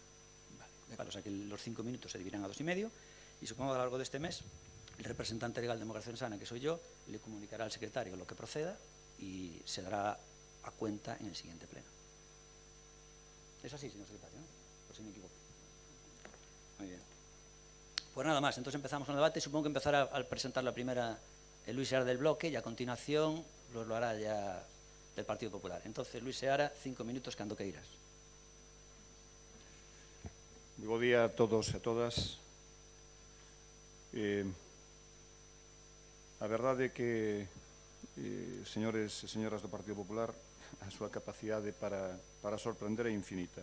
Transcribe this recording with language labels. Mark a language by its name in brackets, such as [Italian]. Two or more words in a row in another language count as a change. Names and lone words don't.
[Spanish] Vale, o sea que los 5 minutos se dividirán a 2,5, y supongo que a lo largo de este mes, el representante legal de Democracia Ensana, que soy yo, le comunicará al secretario lo que proceda y se dará a cuenta en el siguiente pleno. Es así, señor secretario, ¿no? Por si me equivoco. Muy bien. Pues nada más, entonces empezamos con el debate. Supongo que empezará al presentar la primera Luis Seara del Bloque, y a continuación lo hará ya del Partido Popular. Entonces, Luis Seara, 5 minutos, [Galician] cando queiras. Moi bo día a todos e a todas. A verdade é que, señores e señoras do Partido Popular, a súa capacidade para sorprender é infinita.